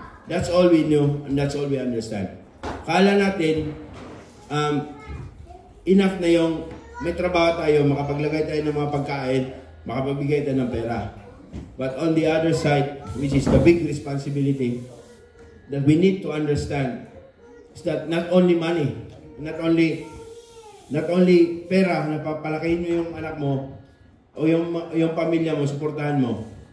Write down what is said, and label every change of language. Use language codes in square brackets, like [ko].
[en] That's all we know and that's all we understand. [tl] Kala natin, enough na yung may trabaho tayo, makapaglagay tayo ng mga pagkain, makapagbigay tayo ng pera. [en] But on the other side, which is the big responsibility that we need to understand, is that not only money, not only pera [tl] na papalakihin mo yung anak mo o yung pamilya mo, suportahan mo,